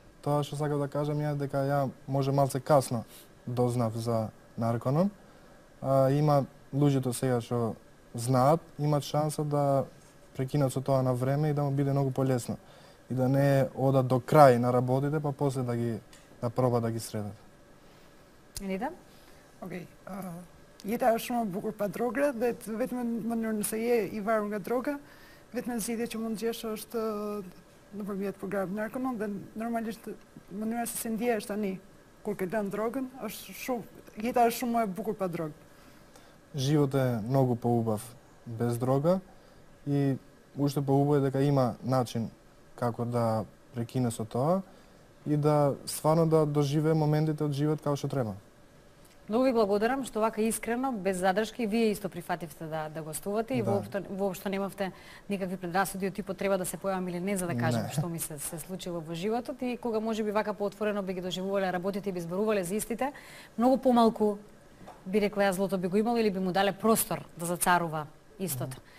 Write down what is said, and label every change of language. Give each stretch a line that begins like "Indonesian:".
Macedonian: Тоа што сакам да кажам ја дека ја може малце касно дознав за Нарконон. Има луѓето сега што знаат, имат шанса да прекинат со тоа на време и да му биде многу полесно. И да не одат до крај на работите, па после да проба да ги средат. Енида?
Albanian: Okej. Jeta është shumë e bukur pa droga dhe vetëm mënyrë nëse je i varur nga droga, vetëm zgjidhja që mund gjesh është nëpërmjet programit Narconon dhe normalisht mënyra se si ndjehesh tani kur ke lënë drogën është shumë jeta është shumë e bukur pa drogë.
Macedonian: Живот е многу поубав без дрога и уште поубаво е дека има начин како да прекине со тоа и да стварно да доживее моментите од живот како што треба. Многу ви благодарам што вака искрено, без задршки, вие исто прифативте да гостувате и воопшто немавте никакви предрасуди од типот треба да се појавам или не за да кажам што ми се случило во животот и кога можеби вака поотворено би ги доживувале работите и би зборувале за истите, многу помалку би рекла ја злото би го имало или би му дале простор да зацарува истото.